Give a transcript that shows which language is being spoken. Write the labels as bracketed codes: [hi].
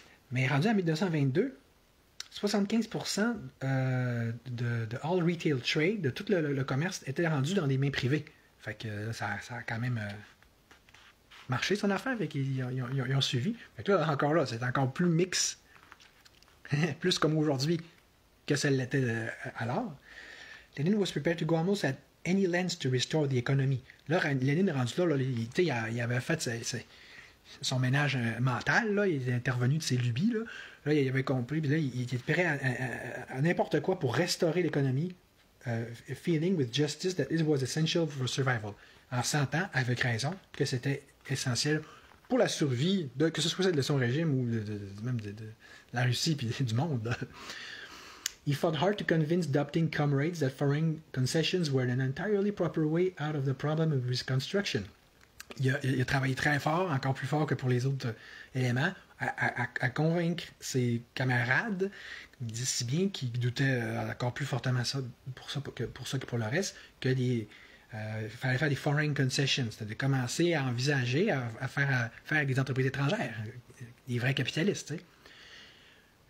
[fr] Mais rendu en 1922, 75% de [en] all retail trade, [fr] de tout le commerce, était rendu dans des mains privées. Fait que ça a quand même marché son affaire, fait qu'ils ils ont suivi. Fait que là, encore là, c'est encore plus mix, plus comme aujourd'hui que ça l'était alors. [en] Lenin was prepared to go almost at any length to restore the economy. [fr] Là, Lénine est rendu là, il avait fait son ménage mental, là, il est intervenu de ses lubies. Là, il avait compris, puis là, il était prêt à n'importe quoi pour restaurer l'économie, [en] feeling with justice that it was essential for survival. [fr] En sentant, avec raison, que c'était essentiel pour la survie, que ce soit de son régime ou même de la Russie et du monde. [en] He fought hard to convince doubting comrades that foreign concessions were an entirely proper way out of the problem of reconstruction. [fr] Il a travaillé très fort, encore plus fort que pour les autres éléments, à convaincre ses camarades, il dit si bien qu'il doutait encore plus fortement pour ça que pour le reste, que fallait faire des foreign concessions, c'est-à-dire commencer à envisager à faire avec des entreprises étrangères, des vrais capitalistes. T'sais.